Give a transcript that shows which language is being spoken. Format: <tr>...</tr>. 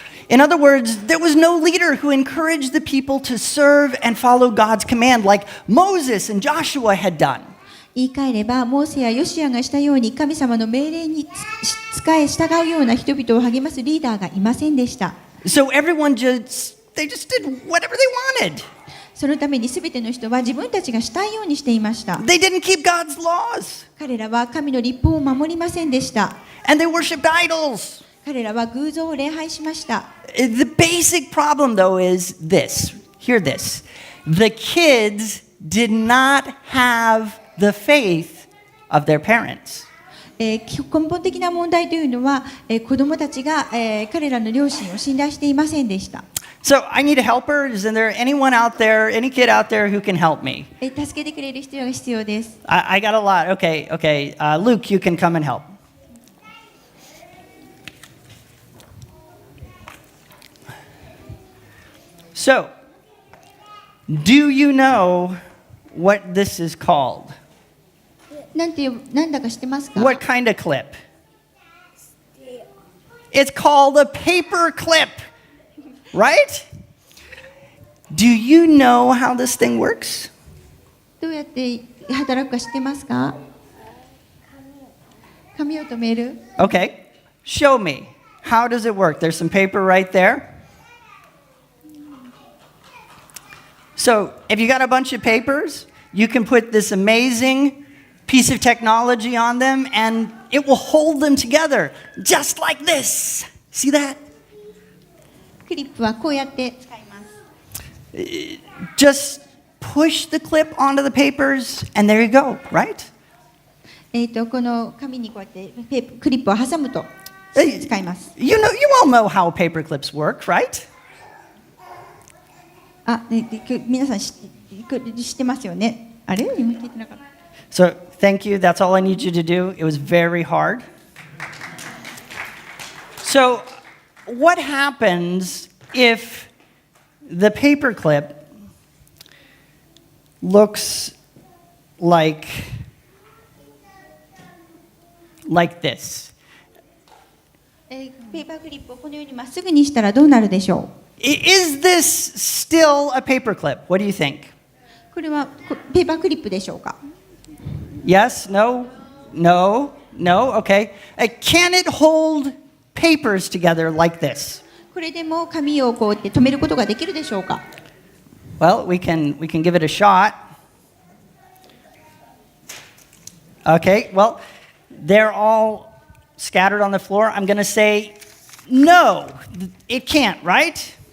<en>In other words, there was no leader who encouraged the people to serve and follow God's command like Moses and Joshua had done.</en> <ja>言い換えれば、モーセやヨシアがしたように神様の命令に従うような人々を励ますリーダーがいませんでした。</ja> <en>So everyone they just did whatever they wanted.</en> <ja>そのために全ての人は自分たちがしたいようにしていました。</ja> <en>They didn't keep God's laws.</en> <ja>彼らは神の律法を守りませんでした。</ja> <en>And they worshipped idols.</en> <ja>彼らは偶像を礼拝しました。</ja> <en>The basic problem, though, is this. Hear this. The kids did not have the faith of their parents.</en> <ja>根本的な問題というのは、子供たちが、彼らの両親を信頼していませんでした。</ja> <en>So I need a helper. Is there anyone out there, any kid out there who can help me?</en> <ja>助けてくれる人が必要です。</ja> <en>I got a lot. Okay. Luke, you can come and help. So, do you know what this is called?</en> <ja>なんだか知ってますか？</ja> <en>What kind of clip? It's called a paper clip, right? Do you know how this thing works?</en> <ja>どうやって働くか知ってますか？紙を留める。</ja> <en>Okay, show me. How does it work? There's some paper right there. So, if you got a bunch of papers, you can put this amazing piece of technology on them and it will hold them together just like this. See that?</en> <ja>クリップはこうやって使います。</ja> <en>Just push the clip onto the papers and there you go, right?</en> <ja>この紙にこうやってクリップを挟むと使います。</ja> <en>You all know how paper clips work, right?</en> <ja>皆さん知ってますよね。あれ？今聞いてなかった。</ja> <en>So, thank you. That's all I need you to do. It was very hard. So, what happens if the paperclip looks like this?</en> <ja>ペーパークリップをこのようにまっすぐにしたらどうなるでしょ</ja> <en>Is this still a paperclip? What do you think?</en> <ja>う。これはペーパークリップでしょうか。</ja> <en>Yes? No? No? No? Okay. Can it hold papers together like this?</en> <ja>これでも紙をこうやって留めることができるでしょうか。</ja> <en>Well, we can give it a shot. Okay, well, they're all scattered on the floor. I'm going to say no, it can't, right?</en>